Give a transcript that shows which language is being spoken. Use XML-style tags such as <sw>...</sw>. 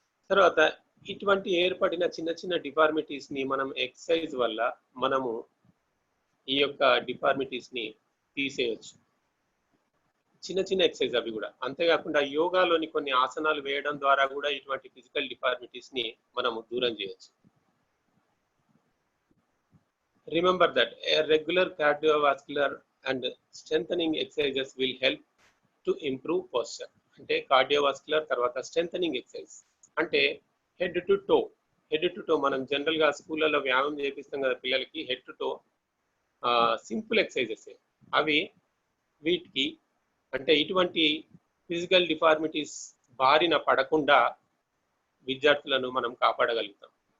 <te>తర్వాత ఇటువంటి ఏర్పడిన చిన్న చిన్న డిఫార్మిటీస్ ని మనం ఎక్సర్సైజ్ వల్ల మనము ఈ యొక్క డిఫార్మిటీస్ ని తీసేయచ్చు. చిన్న చిన్న ఎక్సర్సైజ్ అవి కూడా. అంతేకాకుండా యోగాలోని కొన్ని ఆసనాలు వేయడం ద్వారా కూడా ఇటువంటి ఫిజికల్ డిఫార్మిటీస్ ని మనము దూరం చేయొచ్చు.</te> <en>Remember that a regular cardiovascular and strengthening exercises will help to improve posture.</en> <te>అంటే కార్డియోవాస్కులర్ తర్వాత స్ట్రెంథనింగ్ ఎక్సర్సైజ్ అంటే హెడ్ టు టో మనం జనరల్ గా స్కూళ్ళలో వ్యాయామం చేపిస్తాం కదా పిల్లలకి. Head to toe simple exercises అవి. వీటికి అంటే ఇటువంటి ఫిజికల్ డిఫార్మిటీస్ బారిన పడకుండా విద్యార్థులను మనం కాపాడగలుగుతాం.</te>